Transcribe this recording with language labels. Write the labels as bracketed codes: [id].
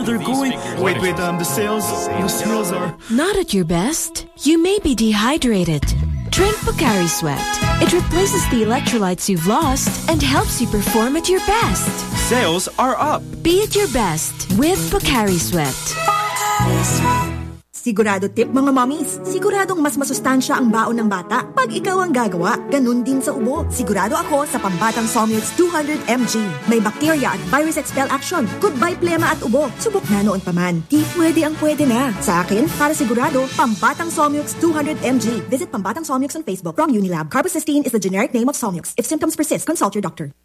[en] They're going... The sales are... Not at your best. You may be dehydrated. Drink Pocari Sweat. It replaces the electrolytes you've lost and helps you perform at your best. Sales are up. Be at your best with Pocari Sweat. [tl] Sigurado tip mga mommies, siguradong mas masustansya ang baon ng bata pag ikaw ang gagawa, ganun din sa ubo. Sigurado ako sa pambatang Somyurts 200mg. May bacteria at virus expel action. Goodbye plema at ubo. Subok na noon paman. Di pwede ang pwede na. Sa akin, para sigurado, pambatang Somyurts 200mg. [en] Visit pambatang Somyurts on Facebook from Unilab. Carbocysteine is the generic name of Somyurts. If symptoms persist, consult your doctor.